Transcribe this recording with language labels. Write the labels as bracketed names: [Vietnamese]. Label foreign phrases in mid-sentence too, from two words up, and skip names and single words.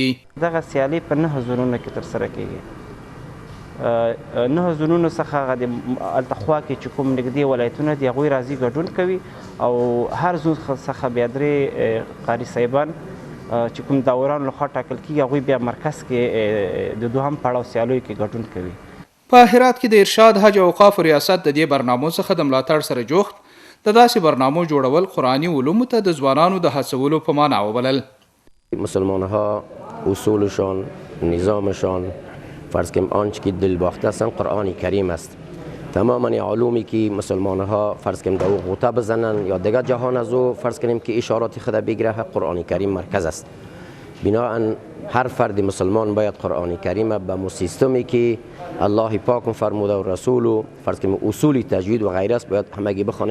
[Pashto] دغه سیالۍ په 9 زونونو کې ترسره کیږي. 9 زونونو څخه هغه د هلته خوا کې چې کوم نږدې ولایتونه دي هغوی راځي ګډون کوي او هر زون څخه بیا 3 قاري صاحبان چې کوم داوران لخوا ټاکل کیږي هغوی بیا مرکز کې د دوهم پړاو سیالیو کې ګډون کوي. په هرات کې د ارشاد حج او اوقاف ریاست د دې برنامو څخه د ملاتړ سره جوخت د داسې برنامو جوړول قرآني علومو ته د ځوانانو د هڅولو په معنا وبلل. [Persian] مسلمان‌ها اصولشان، نظامشان، فرض کنیم آنچه که دل باخته هستند قرآن کریم است. تماما علومی که مسلمان‌ها فرض کنیم در غوطه بزنن یا دیگر جهان از او فرض کنیم که اشارات خود بگیره قرآن کریم مرکز است. بناهن هر فرد مسلمان باید قرآن کریم به مو سیستمی که الله پاک فرموده و رسول و فرض کنیم اصول تجوید و غیره است باید همگی بخوانه.